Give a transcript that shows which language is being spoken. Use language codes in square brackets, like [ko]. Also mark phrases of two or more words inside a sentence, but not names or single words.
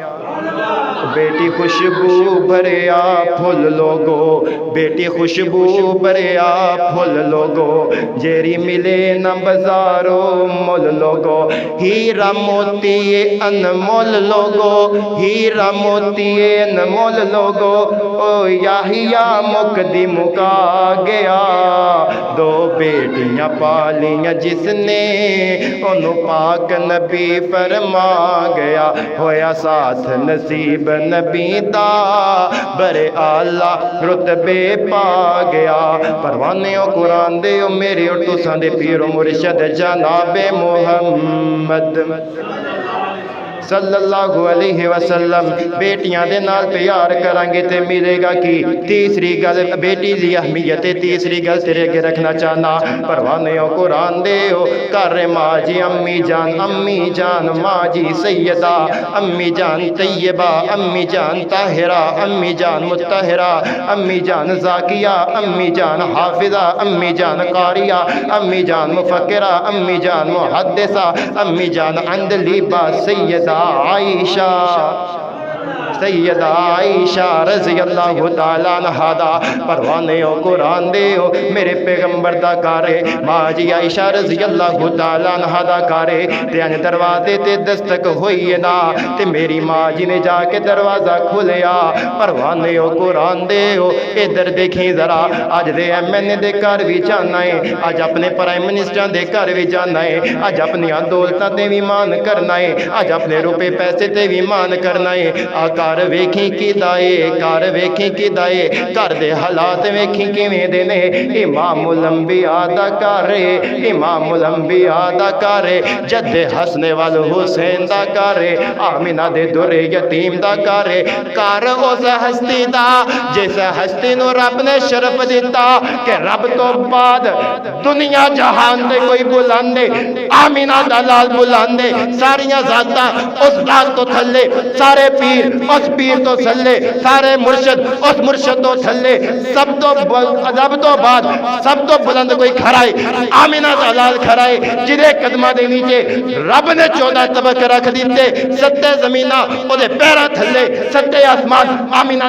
[pa] بیٹی خوشبو بھریا پھول لوگو، بیٹی خوشبو بھریا پھول لوگو، جیری ملے نہ بازارو مول لوگو، ہیرا موتی انمول لوگو، ہیرا موتی انمول لوگو، او یاہیا مکدی مکا گیا، دو بیٹیاں پالیاں جس نے، انہوں پاک نبی فرما گیا، ہویا ساتھ نصیب نبی دا، برے اعلیٰ رتبے پا گیا۔ پروانیوں قرآن دے او میرے اور تساں دے پیر و مرشد جناب محمد [ar] صلی اللہ علیہ وسلم، [pa] بیٹیاں دے نال پیار کرانگے تے ملے گا کی؟ تیسری گل بیٹی دی اہمیت، تیسری گل تیرے کے رکھنا چاہنا، پروانیوں قرآن دے ہو کر ماں جی امی جان ماں جی سیدہ، امی جان طیبہ، امی جان طاہرہ، امی جان مطہرہ، امی جان زاکیہ، امی جان حافظہ، امی جان قاریہ، امی جان مفکرہ، امی جان محدثہ، امی جان عندلیبہ، سیدہ عائشہ، سیدہ عائشہ [ar] رضی اللہ تعالیٰ عنہا [pa] دا، پروانے ہو قرآن دے ہو میرے پیغمبر دا کارے، ماں جی عائشہ [ar] رضی اللہ تعالیٰ عنہا [pa] دا کارے، تے ان دروازے تے دستک ہوئی نا، تے میری ماں جی نے جا کے دروازہ کھولیا، پروانے ہو قرآن دے ہو ادھر دیکھیں ذرا، آج دے ایم این اے دے کار بھی جانا ہے، آج اپنے [en] prime minister [pa] دے کار بھی جانا ہے، آج اپنی دولتہ تے بھی مان کرنا ہے، آج اپنے روپے پیسے تے بھی مان کرنا ہے، کار ویکھیں کی دائے، کار ویکھیں کی دائے، کار دے حالات ویکھیں کی میں دینے، امام الانبیاء دا کارے، امام الانبیاء دا کارے، جد حسن والحسین دا کارے، آمینہ دے در یتیم دا کارے، کار اس ہستی دا جس ہستی نو رب نے شرف دیتا کہ رب تو بعد دنیا جہان دے کوئی بلاندے، آمینہ دا لال بلاندے، ساریاں ذاتاں اس ذات تو تھلے، سارے پیر اس پیر تو تھلے، سارے مرشد اس مرشد تو تھلے، سب تو بعد سب تو بلند کوئی کھڑائے، آمینہ دا لال کھڑائے، جنہیں قدمہ دے نیچے رب نے 14 طبق رکھ دیتے، 7 زمینہ او دے پیرہ تھلے، 7 آسمان آمینہ